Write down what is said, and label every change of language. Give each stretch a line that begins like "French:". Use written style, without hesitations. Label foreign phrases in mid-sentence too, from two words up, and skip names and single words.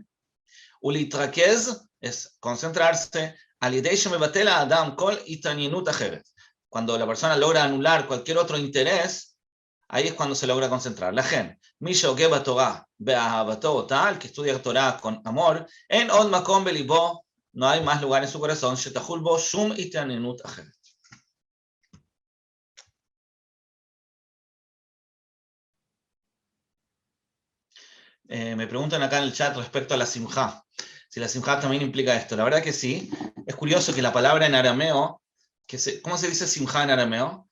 Spanish: Ulitrakez es concentrarse. Cuando la persona logra anular cualquier otro interés, ahí es cuando se logra concentrar. La gente, el que estudia Torah con amor,
Hebrew: אין עוד מקום בלבו,
Spanish: no hay más lugar en su corazón,
Hebrew: שתחול בו שום התעניינות אחרת.
Spanish: Me preguntan acá en el chat respecto a la simjá, si la simjá también implica esto. La verdad que sí. Es curioso que la palabra en arameo, ¿cómo se dice simjá en arameo?